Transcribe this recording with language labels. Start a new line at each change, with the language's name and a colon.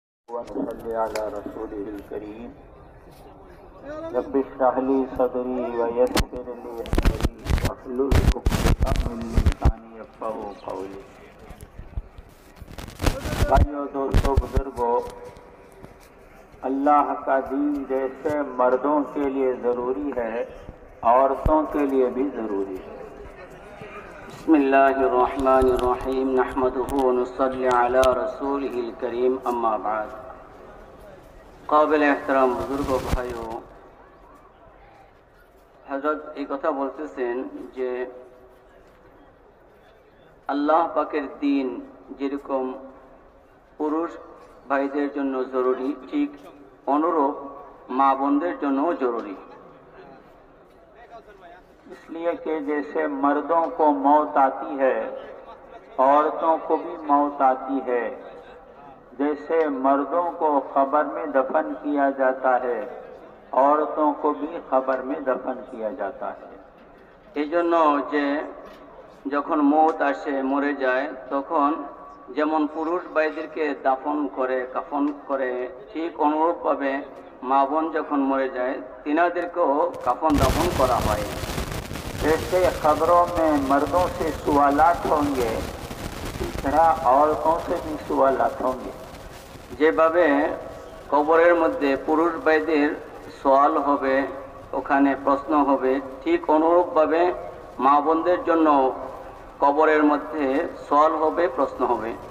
Arabic: ونصلي على رسوله الكريم رب اشرح لي صدري ويسر لي امري واحلل عقدة من لساني يفقهوا قولي.
Urdu: بھائیو، دوستو، بزرگو، اللہ کا دین جیسے مردوں کے لیے ضروری ہے عورتوں کے لیے بھی ضروری ہے.
Arabic: بسم اللہ الرحمن الرحیم نحمده ونصلی علی رسولہ الکریم اما بعد.
Urdu: قابل احترام بزرگ و بھائیو، حضرت
Bangla: এই কথা বলতেছেন যে আল্লাহ পাকের দিন যেরকম পুরুষ ভাইদের জন্য জরুরি, ঠিক অনুরূপ মা বোনদের জন্যও জরুরি.
Urdu: اس لیے کہ جیسے مردوں کو موت آتی ہے عورتوں کو بھی موت آتی ہے، جیسے مردوں کو قبر میں دفن کیا جاتا ہے عورتوں کو بھی قبر میں دفن کیا جاتا ہے.
Bangla: এই জন্য যে যখন মওত আসে, মরে যায়, তখন যেমন পুরুষ ভাইদেরকে দাফন করে, কাফন করে, ঠিক অনুরূপভাবে মা বোন যখন মরে যায় তিনাদেরকেও কাফন দাফন করা হয়.
Urdu: جیسے قبروں میں مردوں سے سوالات ہوں گے اسی طرح عورتوں سے بھی سوالات ہوں گے.
Bangla: যেভাবে কবরের মধ্যে পুরুষ ভাইদের সওয়াল হবে, ওখানে প্রশ্ন হবে, ঠিক অনুরূপভাবে মা বোনদের জন্য কবরের মধ্যে সওয়াল হবে, প্রশ্ন হবে.